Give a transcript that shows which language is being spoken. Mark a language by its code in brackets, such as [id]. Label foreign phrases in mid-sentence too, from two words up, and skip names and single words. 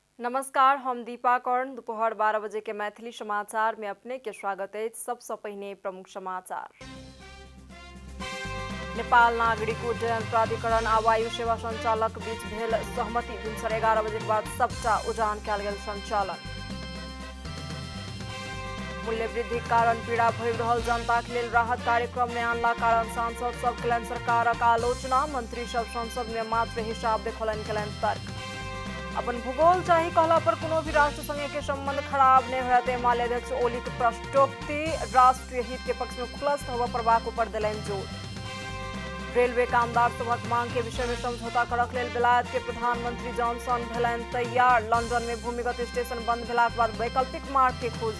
[mai] नमस्कार, हम दीपा कर्ण। दोपहर 12 बजे के मैथिली समाचार में अपने के स्वागत है। सबसे पहले प्रमुख समाचार। नेपाल नागरिक उड्डयन प्राधिकरण आ वायु सेवा संचालक बीच भेल सहमति। भिनसर 11 बजे के बाद सबटा उड़ान कयल गेल संचालन। मूल्य वृद्धि कारण पीड़ा भोगि रहल जनताक लेल राहत कार्यक्रम में आनला कारण सांसद सब केलनि सरकारक आलोचना। मंत्री सब संसद में मात्र हिसाब देखौलनि केलनि तर्क। अपन भूगोल चाही कहला पर कोनो भी राष्ट्र संगे के संबंध खराब नहीं होयत। एमाले अध्यक्ष ओलीक प्रश्नोक्ति राष्ट्रीय हित के पक्ष में खुलस्त होबय पड़बाक ऊपर देलनि जोर। रेलवे कामदार सभक मांग के विषय में समझौता करक लेल बेलायत के प्रधानमंत्री जॉनसन भेलनि तैयार। लंदन में भूमिगत स्टेशन बंद भेलाक बाद वैकल्पिक मार्ग के खोजी।